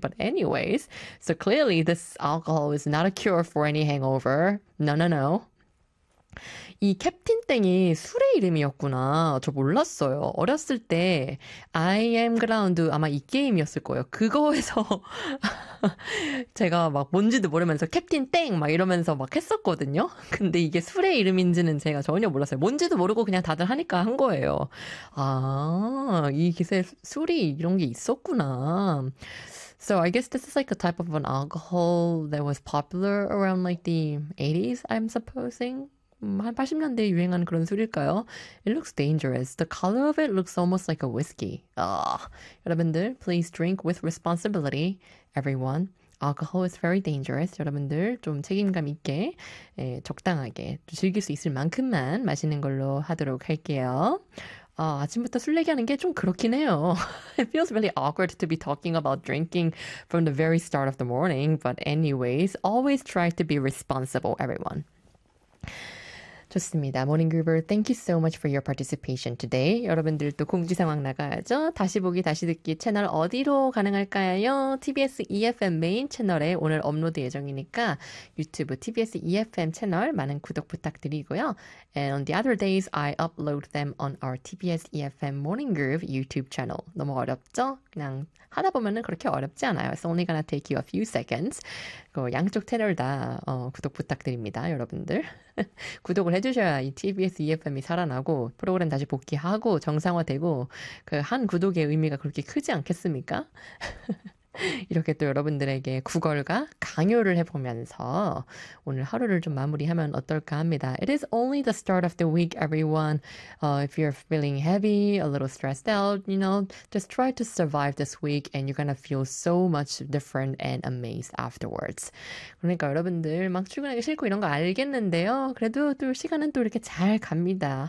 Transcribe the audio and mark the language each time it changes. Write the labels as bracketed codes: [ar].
[en] But anyways, so clearly this alcohol is not a cure for any hangover. No, no, no. [ko] 이 캡틴 땡이 술의 이름이었구나. 저 몰랐어요. 어렸을 때 [en] I am ground [ko] 아마 이 게임이었을 거예요. 그거에서 제가 막 뭔지도 모르면서 캡틴 땡 막 이러면서 막 했었거든요. 근데 이게 술의 이름인지는 제가 전혀 몰랐어요. 뭔지도 모르고 그냥 다들 하니까 한 거예요. 아, 이 기세 술이 이런 게 있었구나. [en] So I guess this is like a type of an alcohol that was popular around like the 80s, I'm supposing. [ko] 한 80년대에 유행한 그런 술일까요? [en] It looks dangerous. The color of it looks almost like a whiskey. Ugh. [ko] 여러분들, [en] please drink with responsibility, everyone. Alcohol is very dangerous. [ko] 여러분들, 좀 책임감 있게, 예, 적당하게 즐길 수 있을 만큼만 마시는 걸로 하도록 할게요. 아, 아침부터 술 얘기하는 게 좀 그렇긴 해요. [en] It feels really awkward to be talking about drinking from the very start of the morning. But anyways, always try to be responsible, everyone. [ko] 좋습니다. [en] Morning Groover, thank you so much for your participation today. [ko] 여러분들도 공지상황 나가야죠. 다시 보기, 다시 듣기 채널 어디로 가능할까요? TBS EFM 메인 채널에 오늘 업로드 예정이니까 유튜브 TBS EFM 채널 많은 구독 부탁드리고요. [en] And on the other days, I upload them on our TBS EFM Morning Groove YouTube channel. [ko] 너무 어렵죠? 그냥 하다 보면은 그렇게 어렵지 않아요. [en] It's only gonna take you a few seconds. [ko] 그 양쪽 채널 다 구독 부탁드립니다, 여러분들. 구독을 해주셔야 이 TBS EFM이 살아나고 프로그램 다시 복귀하고 정상화되고 그 한 구독의 의미가 그렇게 크지 않겠습니까? 이렇게 또 여러분들에게 구걸과 강요를 해보면서 오늘 하루를 좀 마무리하면 어떨까 합니다. [en] It is only the start of the week, everyone. If you're feeling heavy, a little stressed out, you know, just try to survive this week and you're gonna feel so much different and amazed afterwards. [ko] 그러니까 여러분들 막 출근하기 싫고 이런 거 알겠는데요. 그래도 또 시간은 또 이렇게 잘 갑니다.